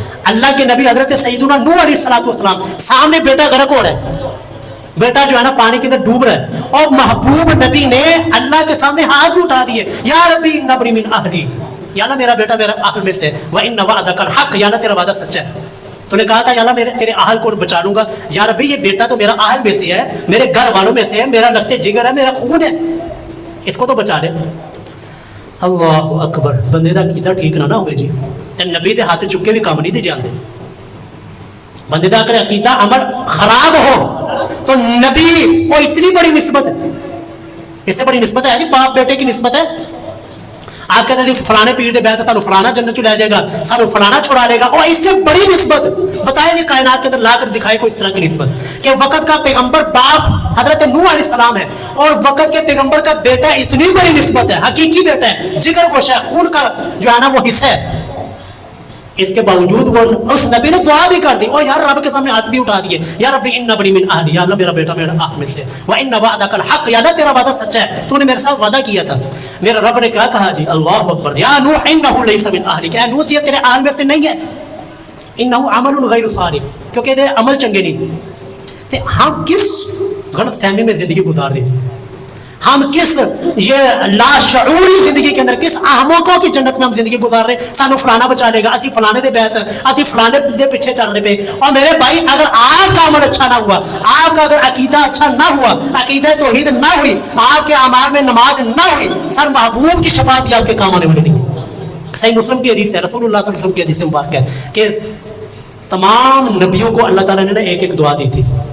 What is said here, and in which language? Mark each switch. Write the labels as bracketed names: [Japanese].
[Urdu] اللہ کے نبی حضرت سیدنا نوح علیہ السلام سامنے بیٹا غرق ہو رہا ہے, بیٹا جو ہے نا پانی کے اندر ڈوب رہا ہے, اور محبوب نبی نے اللہ کے سامنے ہاتھ اٹھا دیے, [Arabic] یا ربی ان ابنی من اہلی, [Urdu] یا اللہ میرا بیٹا میرا اہل میں سے ہے, [Arabic] وَإِنَّ وَعْدَكَ الْحَقُّ, [Urdu] یا اللہ تیرا وعدہ سچا ہے. تو نے کہا تھا یا اللہ تیرے اہل کو بچا لوں گا, یا ربی یہ بیٹا تو میرا اہل میں سے ہے, میرے گھر والوں میں سے ہے, میرا لخت جگر ہے, میرا خون ہے, اس کو تو بچا لے. اللہ اکبر. [Punjabi] بندے دا عقیدہ ٹھیک نہ ہوئے جی تے نبی دے ہاتھ چکے بھی کام نہیں دے جاندے. [Urdu] بندے دا اگر عقیدہ عمل خراب ہو تو نبی وہ اتنی بڑی نسبت ہے, اس سے بڑی نسبت ہے جی باپ بیٹے کی نسبت ہے. آپ کہتے ہیں [Punjabi] فلانے پیر دے بیعت ہے, سانو فلانا جنت چ لے جائے گا, سانو فلانا چھڑا لے گا, [Urdu] اور اس سے بڑی نسبت بتائیں جی کائنات کے اندر لا کر دکھائے کوئی اس طرح کی نسبت کہ وقت کا پیغمبر باپ حضرت نوح علیہ السلام ہے, اور وقت کے پیغمبر کا بیٹا اتنی بڑی نسبت ہے, حقیقی بیٹا ہے, جگر گوشہ ہے, خون کا جو ہے نا وہ حصہ ہے. اس کے باوجود وہ اس نبی نے دعا بھی کر دی, اور یار رب کے سامنے ہاتھ بھی اٹھا دیے, [Arabic] یا رب ان ابنی من اہلی, [Urdu] یا اللہ میرا بیٹا میرا اہل میں سے, [Arabic] وان وعدک الحق, [Urdu] یا اللہ تیرا وعدہ سچا ہے, تو نے میرے ساتھ وعدہ کیا تھا. میرا رب نے کیا کہا جی, اللہ اکبر, [Arabic] یا نوح انہ لیس من اہلک, [Urdu] کہ نوح یہ تیرے اہل میں سے نہیں ہے, [Arabic] انہ عمل غیر صالح, [Urdu] کیونکہ تیرے عمل چنگے نہیں. تے ہم کس غلط فہمی میں زندگی گزار رہے ہیں, ہم کس یہ لاشعوری زندگی کے اندر, کس احمقوں کی جنت میں ہم زندگی گزار رہے ہیں. [Punjabi] سانو فلانا بچا لے گا, اسی فلانے دے بیعت ہے, اسی فلانے دے پیچھے چل رہے پہ. [Urdu] اور میرے بھائی اگر آپ کا عمل اچھا نہ ہوا, آپ کا اگر عقیدہ اچھا نہ ہوا, عقیدہ توحید نہ ہوئی, آپ کے اعمال میں نماز نہ ہوئی, سر محبوب کی شفاعت بھی آپ کے کام آنے والی نہیں ہے. صحیح مسلم کی حدیث ہے, رسول اللہ صلی اللہ علیہ وسلم کی حدیث مبارک ہے کہ تمام نبیوں کو اللہ تعالیٰ نے ایک ایک دعا دی تھی.